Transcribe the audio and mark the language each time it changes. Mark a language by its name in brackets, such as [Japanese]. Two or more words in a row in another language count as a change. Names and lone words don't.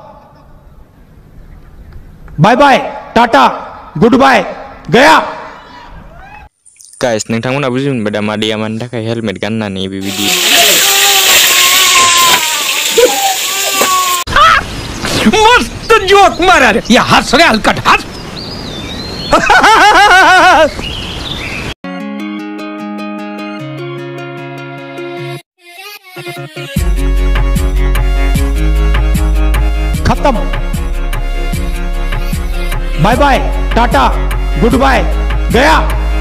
[English] bye bye tata good bye [Bodo] गया गाइस नोंथांमोना बुजि मोनबाय दा मादैया मानि थाखाय हेलमेट गाननानै बेबायदि [Hindi] मस्त जोक मारा रे ये हंस रे हलकट हंस खत्म [English] bye bye tata good bye [Hindi] गया